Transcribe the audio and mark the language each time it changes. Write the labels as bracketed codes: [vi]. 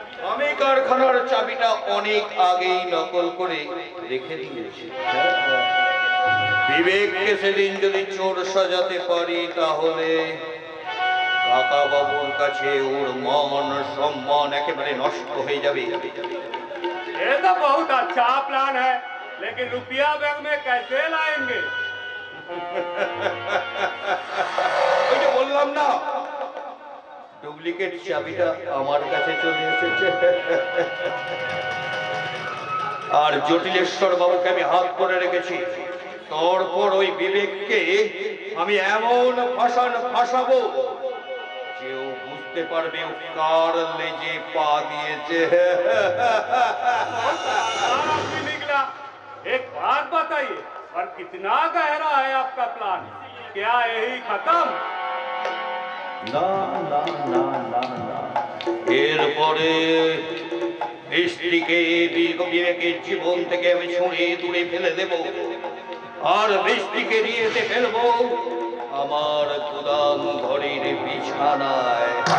[bn] আমি কারখানার চাবিটা অনেক আগেই নকল করে রেখে দিয়েছি। বিবেককে সেদিন যদি চোর সাজাতে পারি, তাহলে কাকা বাবুর কাছে ওর মান সম্মান একেবারে নষ্ট হয়ে যাবে। [hi] ये तो बहुत अच्छा प्लान है, लेकिन रुपया बैंक में कैसे लाएंगे? [bn] ওই যে বললাম না, ডুপ্লিকেট চাবিটা আমার কাছে চলে এসেছে। আর জটিলেশ্বর বাবুকে আমি হাত করে রেখেছি। তারপর ওই বিবেককে আমি এমন ফাঁসাবো যে ও বুঝতে পারবে ও কার লেজে পা দিয়েছে। [hi] और आपने निकला। एक बात बताइए, और कितना गहरा है आपका प्लान? क्या यही खत्म? [bn] না না না না না, এরপরে বৃষ্টিকে বিবেকের জীবন থেকে আমি ছুঁড়ে দূরে ফেলে দেব, আর বৃষ্টিকে নিয়ে এসে ফেলবো আমার গোদাম ঘরের বিছানায়।